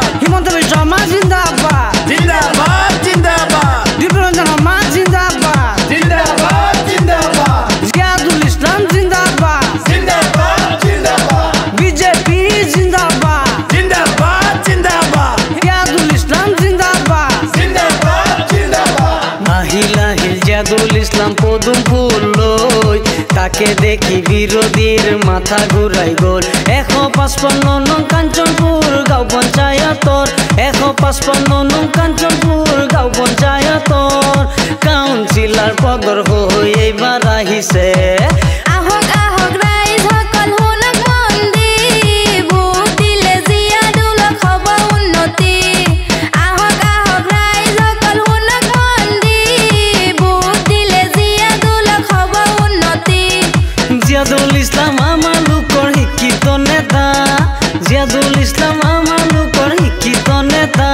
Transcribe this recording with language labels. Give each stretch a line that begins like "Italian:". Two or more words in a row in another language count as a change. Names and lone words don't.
Assamese: হিমন্ত বিশ্ব শর্মা জিন্দাবাদ জিন্দাবাদ জিন্দাবাদ, দীপরঞ্জন শর্মা জিন্দাবাদ জিন্দাবাদ জিন্দাবাদ, জিয়াদুল ইসলাম জিন্দাবাদ জিন্দাবাদ জিন্দাবাদ, বিজেপি জিন্দাবাদ জিন্দাবাদ জিন্দাবাদ, জিয়াদুল ইসলাম জিন্দাবাদ জিন্দাবাদ জিন্দাবাদ। আহিল আহিল জিয়াদুল ইসলাম পদুম ফুল লই, তাকে দেখি বিরোধীর মাথা ঘুরাই গোল। 155 নং কাঞ্চনপুর গাঁও পঞ্চায়েতর, 155 নং কাঞ্চনপুর গাঁও পঞ্চায়েতর কাউন্সিলর পদর হই এইবার আহিছে। আহক আহক রাইজ সকল শুনক মন দি, ভোট দিলে জিয়াদুলক হ'ব উন্নতি। আহক আহক ৰাইজ সকল শুনক মন দি, ভোট দিলে জিয়াদুলক হ'ব উন্নতি। জিয়াদুল ইসলাম আমার লোকৰ শিক্ষিত নেতা, জিয়াদুল ইসলাম আমার লোকৰ শিক্ষিত নেতা।